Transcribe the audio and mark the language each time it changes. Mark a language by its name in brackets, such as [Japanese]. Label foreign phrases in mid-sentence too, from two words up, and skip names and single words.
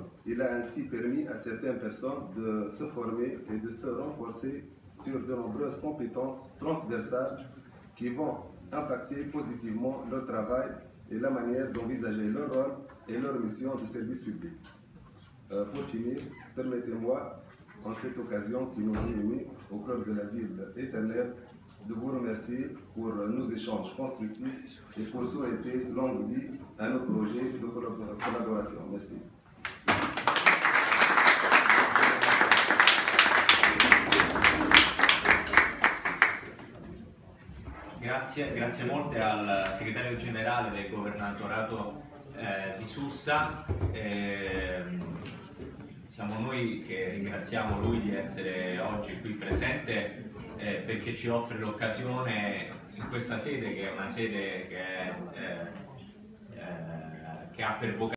[French] Il a ainsi permis à certaines personnes de se former et de se renforcer sur de nombreuses compétences transversales qui vont impacter positivement leur travail et la manière d'envisager leur rôle et leur mission de service public. Pour finir, permettez-moi, en cette occasion qui nous réunit au cœur de la ville éternelle, de vous remercier pour nos échanges constructifs et pour souhaiter longue vie à nos projets de collaboration. Merci. [Italian] Grazie molte al segretario generale del governatorato di Sussa. Siamo noi che ringraziamo lui di essere oggi qui presente perché ci offre l'occasione in questa sede, che è una sede che ha per vocazione